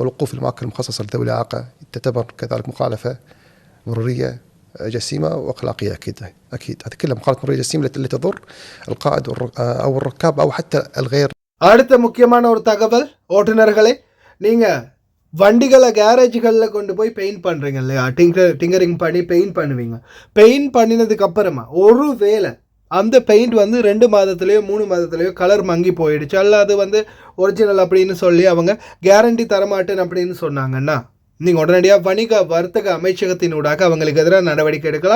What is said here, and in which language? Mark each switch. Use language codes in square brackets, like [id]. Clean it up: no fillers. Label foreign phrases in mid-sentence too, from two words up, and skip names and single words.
[ar] والوقوف في الأماكن المخصصة لذوي الإعاقة تعتبر كذلك مخالفة مرورية جسيمة وأخلاقية. أكيد هذه كلها مخالفات مرورية جسيمة اللي تضر القائد أو الركاب أو حتى الغير. [ta] அடுத்த முக்கியமான ஒரு தகவல் ஓட்டுநர்களே, நீங்கள் வண்டிகளை கேரேஜுகளில் கொண்டு போய் பெயிண்ட் பண்ணுறீங்க இல்லையா, டிங்கரிங் பண்ணி பெயிண்ட் பண்ணுவீங்க. பெயிண்ட் பண்ணினதுக்கு அப்புறமா ஒரு வேளை அந்த பெயிண்ட் 2 மாதத்துலேயோ 3 மாதத்துலேயோ கலர் மங்கி போயிடுச்சு அல்ல அது ஒரிஜினல் அப்படின்னு சொல்லி அவங்க கேரண்டி தரமாட்டேன் அப்படின்னு சொன்னாங்கன்னா நீங்கள் உடனடியாக வணிக வர்த்தக அமைச்சகத்தினூடாக அவங்களுக்கு எதிராக நடவடிக்கை எடுக்கலாம்.